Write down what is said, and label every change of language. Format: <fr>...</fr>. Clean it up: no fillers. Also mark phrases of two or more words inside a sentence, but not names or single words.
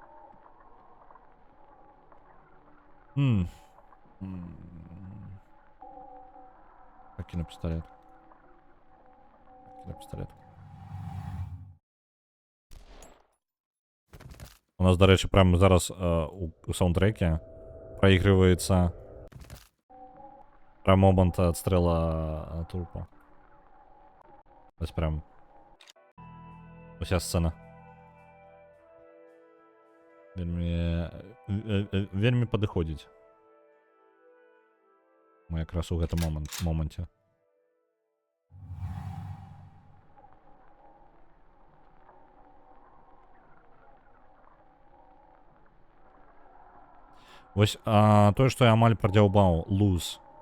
<be>Кіно пісталет. У нас, дарэчы, прямо зараз у саундтрэке праігрываецца</be> <ru>про момент отстрела трупа.</ru> <be>Ось прям. Уся сцена. Вельмі падыходзіць. Мы якраз у гэтым моменце. Вось тое, што я амаль прадзяўбаў, луз.</be>